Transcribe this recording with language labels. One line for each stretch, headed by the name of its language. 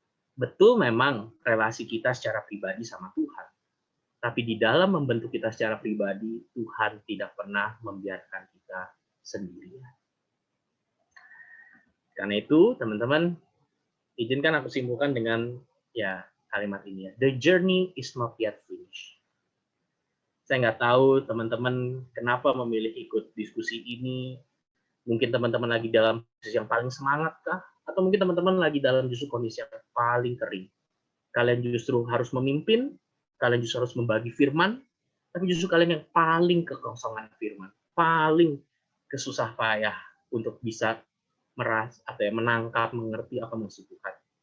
Indonesian: Betul memang relasi kita secara pribadi sama Tuhan. Tapi di dalam membentuk kita secara pribadi, Tuhan tidak pernah membiarkan kita sendirian. Karena itu, teman-teman, izinkan aku simpulkan dengan kalimat ini ya.
English: The journey is not yet finished.
Indonesian: Saya nggak tahu teman-teman kenapa memilih ikut diskusi ini. Mungkin teman-teman lagi dalam posisi yang paling semangat kah? Atau mungkin teman-teman lagi dalam justru kondisi yang paling kering. Kalian justru harus memimpin, kalian justru harus membagi firman, tapi justru kalian yang paling kekosongan firman, paling kesusah payah untuk bisa menangkap, mengerti apa maksud Tuhan.